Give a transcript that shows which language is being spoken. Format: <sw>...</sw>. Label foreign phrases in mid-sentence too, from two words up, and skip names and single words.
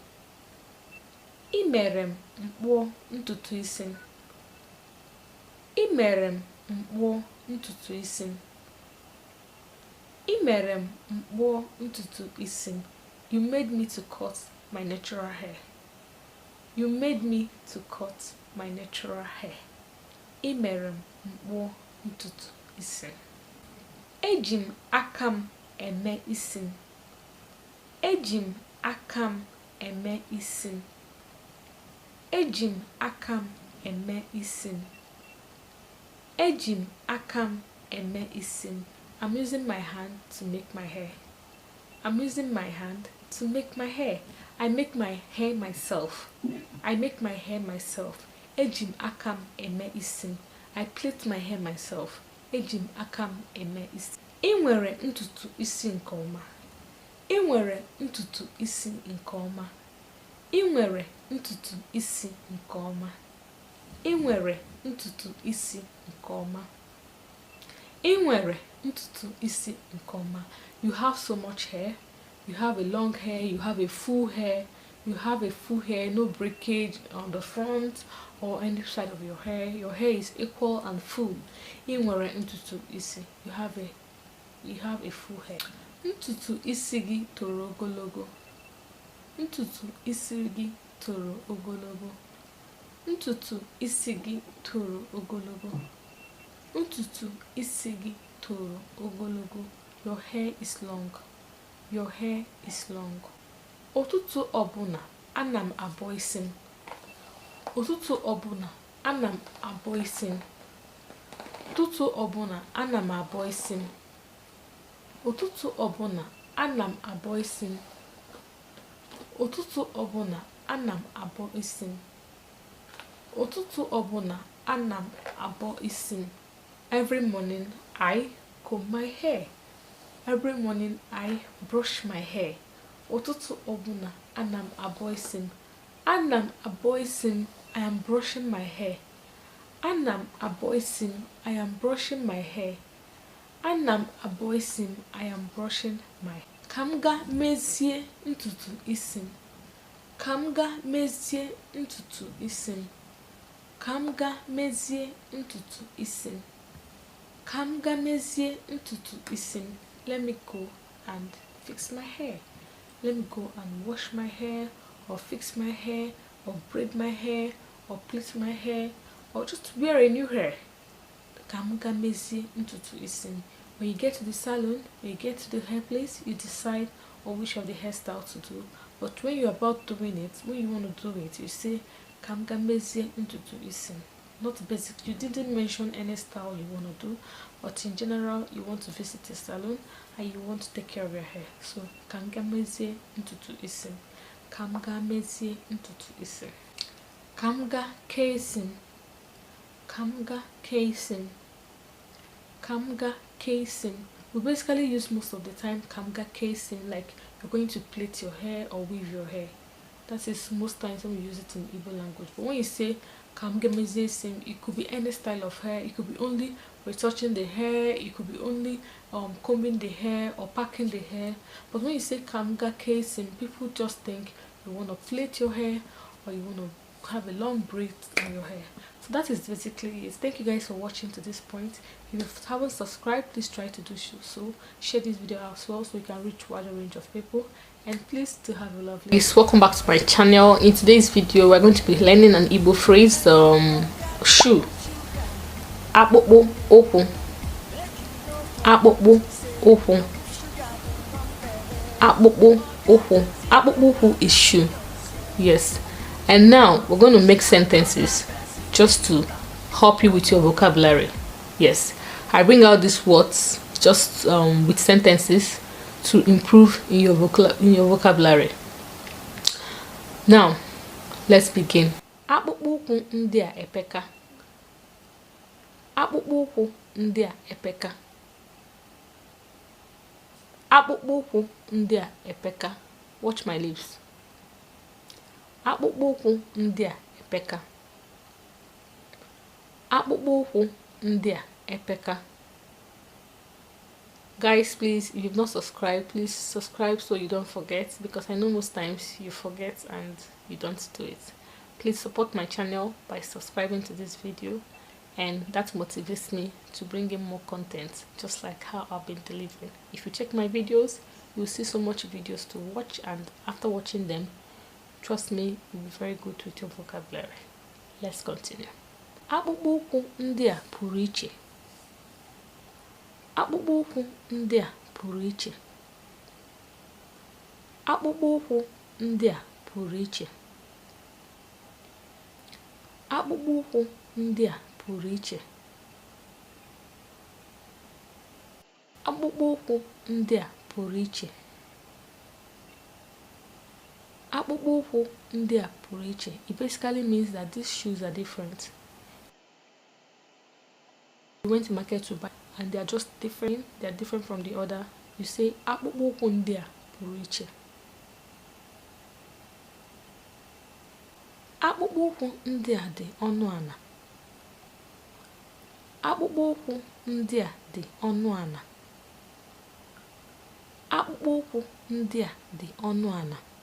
<ig>Imere m mkpụọ ntutu isi m. Imere m mkpụọ ntutu isi m. Imere m mkpụọ ntutu isi m.</ig> <en>You made me to cut my natural hair. You made me to cut my natural hair.</en> <ig>Imere m mkpụọ ntutu isi m. Eji m aka m eme isi m. Eji m aka m eme isi m. Eji m aka m eme isi m. Eji m aka m eme isi m.</ig> <en>I'm using my hand to make my hair. I'm using my hand to make my hair. I make my hair myself. I make my hair myself.</en> <ig>Eji m aka m eme isi m.</ig> <en>I plait my hair myself.</en> <ig>Eji m aka m eme isi. Ị nwere ntutu isi nke ọma. Ị nwere ntutu isi nke ọma. Ị nwere ntutu isi nke ọma. Ị nwere ntutu isi nke ọma. Ị nwere ntutu isi nke ọma.</ig> <en>You have so much hair. You have a long hair, you have a full hair, no breakage on the front or any side of your hair. Your hair is equal and full.</en> <ig>Ị nwere ntutu isi.</ig> <en>You have a full hair.</en> <ig>Ntutu isi gị toro ogologo. Ntutu isi gị toro ogologo. Ntutu isi gị toro ogologo. Ntutu isi gị toro ogologo.</ig> <en>Your hair is long. Your hair is long.</en> <ig>Ụtụtụ ọbụla ana m abọ isi m. Ụtụtụ ọbụla ana m abọ isi m. Ụtụtụ ọbụla ana m abọ isi m. Ụtụtụ ọbụla ana m abọ isi m. Ụtụtụ ọbụla ana m abọ isi m. Ụtụtụ ọbụla ana m abọ isi m.</ig> <en>Every morning I comb my hair. Every morning I brush my hair.</en> <ig>Ụtụtụ ọbụla ana m abọ isi m. Ana m abọ isi m.</ig> <en>I am brushing my hair.</en> <ig>Ana m abọ isi m.</ig> <en>I am brushing my hair.</en> <ig>Ana m abọ isi m.</ig> <en>I am brushing my.</en> <ig>Ka m gaa mezie ntutu isi m. Ka m gaa mezie ntutu isi m. Ka m gaa mezie ntutu isi m. Ka m gaa mezie ntutu isi m.</ig> <en>Let me go and fix my hair. Let me go and wash my hair, or fix my hair, or braid my hair, or plait my hair, or just wear a new hair.</en> <ig>Ka m gaa mezie ntutu isi m.</ig> <en>When you get to the salon, when you get to the hair place, you decide on which of the hairstyle to do. But when you're about doing it, when you want to do it, you say,</en> <ig>ka m gaa mezie ntutu isi m.</ig> <en>Not basic. You didn't mention any style you want to do, but in general, you want to visit a salon and you want to take care of your hair. So,</en> <ig>ka m gaa mezie ntutu isi m. Ka m gaa mezie ntutu isi m. Ka m gaa kee isi m. Ka m gaa kee isi m. Ka m gaa kee isi m.</ig> <en>We basically use most of the time</en> <ig>ka m gaa kee isi m</ig> <en>like you're going to plait your hair or weave your hair. That is most times when we use it in Igbo language. But when you say</en> <ig>ka m gaa mezie isi m,</ig> <en>it could be any style of hair. It could be only retouching the hair. It could be only combing the hair or packing the hair. But when you say</en> <ig>ka m gaa kee isi m,</ig> <en>people just think you want to plait your hair or you want to have a long braid on your hair. So that is basically it. Thank you guys for watching to this point. If you haven't subscribed, please try to do so. Share this video as well so you can reach a wider range of people. And please to have a lovely day. Welcome back to my channel. In today's video, we're going to be learning an Igbo phrase, shoe.</en> <ig>Akpụkpụ ụkwụ. Akpụkpụ ụkwụ. Akpụkpụ ụkwụ. Akpụkpụ ụkwụ</ig> <en>is shoe. Yes. And now we're going to make sentences just to help you with your vocabulary. Yes, I bring out these words just with sentences to improve in your vocabulary. Now, let's begin.</en> <ig>Akpụkpụ ụkwụ ndị a epeka. Akpụkpụ ụkwụ ndị a epeka. Akpụkpụ ụkwụ ndị a epeka.</ig> <en>Watch my lips.</en> <ig>Akpụkpụ ụkwụ ndị a epeka. Akpụkpụ ụkwụ ndị a epeka.</ig> <en>Guys, please, if you've not subscribed, please subscribe so you don't forget, because I know most times you forget and you don't do it. Please support my channel by subscribing to this video, and that motivates me to bring in more content just like how I've been delivering. If you check my videos, you'll see so much videos to watch, and after watching them, trust me, you'll be very good with your vocabulary. Let's continue.</en> <ig>Akpụkpụ ụkwụ ndị a pụrụ iche. Akpụkpụ ụkwụ ndị a pụrụ iche. Akpụkpụ ụkwụ ndị a pụrụ iche. Akpụkpụ ụkwụ ndị a pụrụ iche. Akpụkpụ ụkwụ ndị a pụrụ iche. Akpụkpụ ụkwụ ndị a pụrụ iche.</ig> <en>It basically means that these shoes are different. You went to market to buy and they are just different. They are different from the other. You say</en> <ig>akpụkpụ ụkwụ ndị a pụrụ iche. Akpụkpụ ụkwụ ndị a dị ọnụ ala. Akpụkpọ ụkwụ ndị a dị ọnụ ala. Akpụkpọ ụkwụ ndị a dị ọnụ ala.</ig>